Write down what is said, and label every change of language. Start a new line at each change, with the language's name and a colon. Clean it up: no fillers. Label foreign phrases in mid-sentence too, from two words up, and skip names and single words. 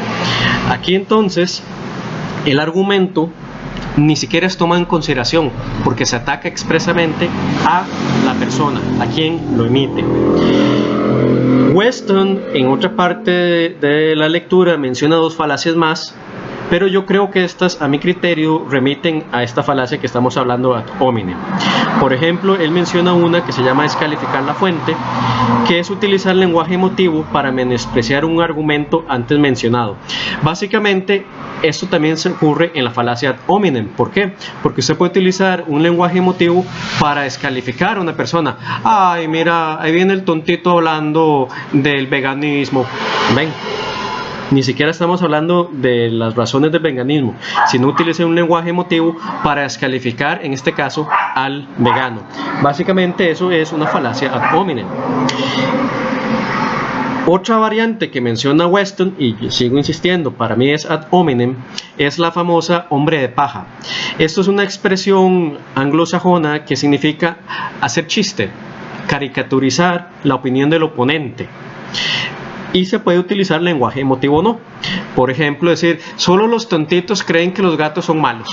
Spanish: Aquí entonces el argumento ni siquiera es tomado en consideración porque se ataca expresamente a la persona, a quien lo emite. Weston en otra parte de la lectura menciona dos falacias más, pero yo creo que estas, a mi criterio, remiten a esta falacia que estamos hablando
Latin: ad hominem.
Spanish: Por ejemplo, él menciona una que se llama descalificar la fuente, que es utilizar lenguaje emotivo para menospreciar un argumento antes mencionado. Básicamente, esto también se ocurre en la falacia
Latin: ad hominem.
Spanish: ¿Por qué? Porque usted puede utilizar un lenguaje emotivo para descalificar a una persona. Ay, mira, ahí viene el tontito hablando del veganismo. Ven. Ni siquiera estamos hablando de las razones del veganismo, sino utilicé un lenguaje emotivo para descalificar, en este caso, al vegano. Básicamente eso es una falacia
Latin: ad hominem.
Spanish: Otra variante que menciona Weston, y yo sigo insistiendo, para mí es
Latin: ad hominem,
Spanish: es la famosa hombre de paja. Esto es una expresión anglosajona que significa hacer chiste, caricaturizar la opinión del oponente. Y se puede utilizar lenguaje emotivo o no. Por ejemplo, decir, solo los tontitos creen que los gatos son malos.